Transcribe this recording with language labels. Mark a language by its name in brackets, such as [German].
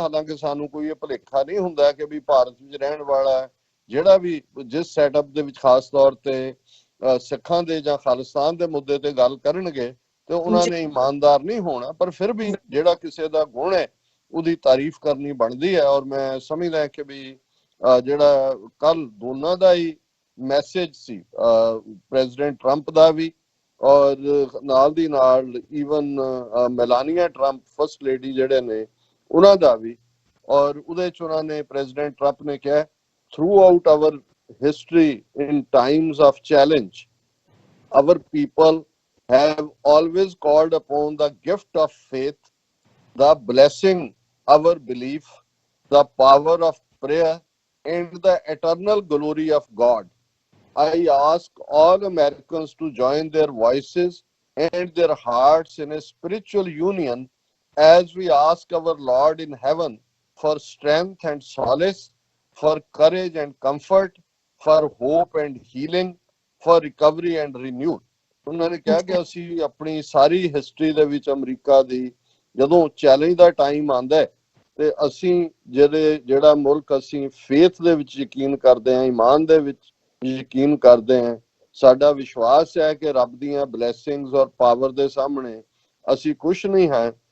[Punjabi] ਹਾਲਾਂਕਿ ਸਾਨੂੰ ਕੋਈ ਇਹ ਭੁਲੇਖਾ ਨਹੀਂ ਹੁੰਦਾ ਕਿ ਵੀ ਭਾਰਤ ਵਿੱਚ ਰਹਿਣ ਵਾਲਾ ਜਿਹੜਾ ਵੀ ਜਿਸ ਸੈਟਅਪ ਦੇ ਵਿੱਚ ਖਾਸ ਤੌਰ ਤੇ ਸਿੱਖਾਂ ਦੇ ਜਾਂ ਖਾਲਿਸਤਾਨ ਦੇ ਮੁੱਦੇ ਤੇ ਗੱਲ ਕਰਨਗੇ ਤੇ ਉਹਨਾਂ ਨੇ ਇਮਾਨਦਾਰ ਨਹੀਂ ਹੋਣਾ, ਪਰ ਫਿਰ ਵੀ ਜਿਹੜਾ ਕਿਸੇ ਦਾ ਗੁਣ ਹੈ ਉਹਦੀ ਤਾਰੀਫ ਕਰਨੀ ਬਣਦੀ ਹੈ। ਔਰ ਮੈਂ ਸਮਝਦਾ ਕਿ ਵੀ ਜਿਹੜਾ ਕੱਲ ਦੋਨਾਂ ਦਾ ਹੀ ਮੈਸੇਜ ਸੀ, ਪ੍ਰੈਜ਼ੀਡੈਂਟ ਟਰੰਪ ਦਾ ਵੀ ਔਰ ਨਾਲ ਦੀ ਨਾਲ ਈਵਨ ਮੈਲਾਨੀਆ ਟਰੰਪ ਫਸਟ ਲੇਡੀ ਜਿਹੜੇ ਨੇ ਉਹਨਾਂ ਦਾ ਵੀ। ਔਰ ਉਹਦੇ ਚ ਉਹਨਾਂ ਨੇ ਪ੍ਰੈਜ਼ੀਡੈਂਟ ਟਰੰਪ ਨੇ ਕਿਹਾ [English] Throughout our history in times of challenge our people have always called upon the gift of faith, the blessing our belief, the power of prayer and the eternal glory of God. I ask all Americans to join their voices and their hearts in a spiritual union as we ask our Lord in heaven for strength and solace, for courage and comfort, for hope and healing, for recovery and renewal। [Punjabi] ਉਹਨਾਂ ਨੇ ਕਿਹਾ ਕਿ ਅਸੀਂ ਆਪਣੀ ਸਾਰੀ history ਦੇ ਵਿੱਚ America ਦੀ ਜਦੋਂ challenge ਦਾ time ਆਉਂਦਾ ਤੇ ਅਸੀਂ ਜਿਹੜਾ ਮੁਲਕ ਅਸੀਂ ਫੇਥ ਦੇ ਵਿੱਚ ਯਕੀਨ ਕਰਦੇ ਹਾਂ, ਈਮਾਨ ਦੇ ਵਿੱਚ ਯਕੀਨ ਕਰਦੇ ਹਾਂ, ਸਾਡਾ ਵਿਸ਼ਵਾਸ ਹੈ ਕਿ ਰੱਬ ਦੀਆਂ ਬਲੇਸਿੰਗਸ ਔਰ ਪਾਵਰ ਦੇ ਸਾਹਮਣੇ ਅਸੀਂ ਕੁਛ ਨਹੀਂ ਹੈ।